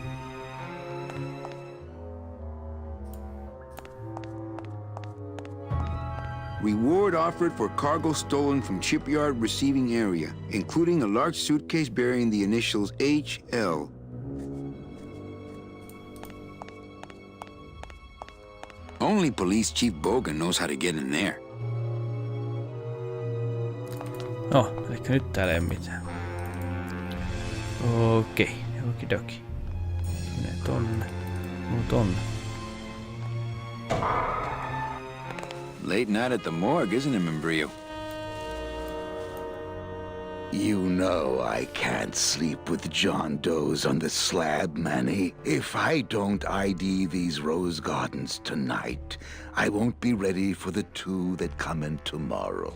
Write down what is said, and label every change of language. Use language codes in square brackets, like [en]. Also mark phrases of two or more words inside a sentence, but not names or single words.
[en] reward offered for cargo stolen from shipyard receiving area, including a large suitcase bearing the initials HL. Only Police Chief Bogan knows how to get in there. [fi] No, eli nyt täällä ei mitään. Okei, okidoki. Menee tonne. Tonne. [en] Late night at the morgue, isn't it, Membrio? You know I can't sleep with John Doe's on the slab, Manny. If I don't ID these rose gardens tonight, I won't be ready for the two that come in tomorrow.